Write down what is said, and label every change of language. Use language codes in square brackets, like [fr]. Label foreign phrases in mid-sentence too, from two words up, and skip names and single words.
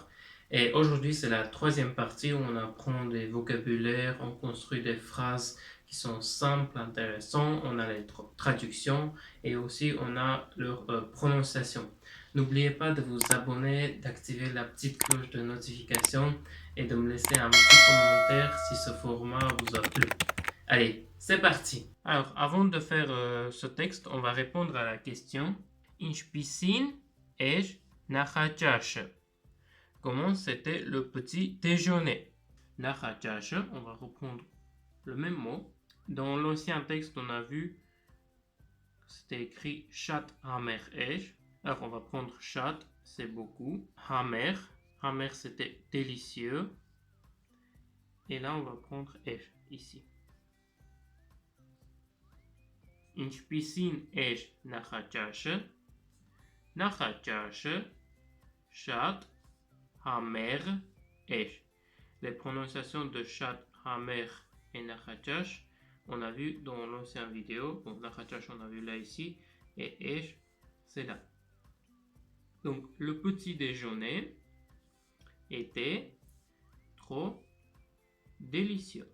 [fr] Et aujourd'hui, c'est la troisième partie où on apprend des vocabulaires, on construit des phrases qui sont simples, intéressantes, on a les traductions et aussi on a leur prononciation. N'oubliez pas de vous abonner, d'activer la petite cloche de notification et de me laisser un petit commentaire si ce format vous a plu. Allez, c'est parti. Alors, avant de faire ce texte, on va répondre à la question [hy] Ինչպիսին էր նախաճաշը? [fr] Comment c'était le petit déjeuner? Նախաճաշը, on va reprendre le même mot. Dans l'ancien texte, on a vu que c'était écrit [hy] Շատ համեղ էր. [fr] Alors, on va prendre chat, c'est beaucoup. Hamer, Hamer c'était délicieux. Et là, on va prendre Esh ici. [hy] Ինչպիսին էր նախաճաշը? Նախաճաշը շատ համեղ էր. [fr] Les prononciations de chat, hamer et nachachash, on a vu dans l'ancienne vidéo. Bon, nachachash, on a vu là ici. Et esh, c'est là. Donc, le petit déjeuner était trop délicieux.